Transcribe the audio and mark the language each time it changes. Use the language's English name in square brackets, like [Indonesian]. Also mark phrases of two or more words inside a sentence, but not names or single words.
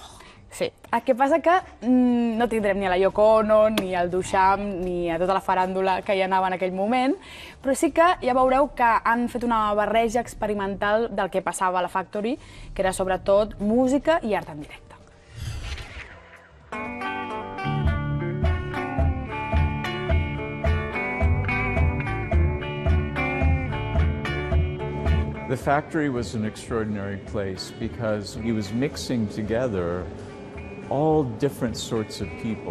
[Catalan] Sí. El que passa que no tindrem ni a la Yoko Ono, ni al Duchamp, ni a tota la faràndula que hi anava en aquell moment, però sí que ja veureu que han fet una barreja experimental del que passava a la Factory, que era sobretot música i art en directe. [English] The Factory was an extraordinary place because he was mixing together all different sorts of people.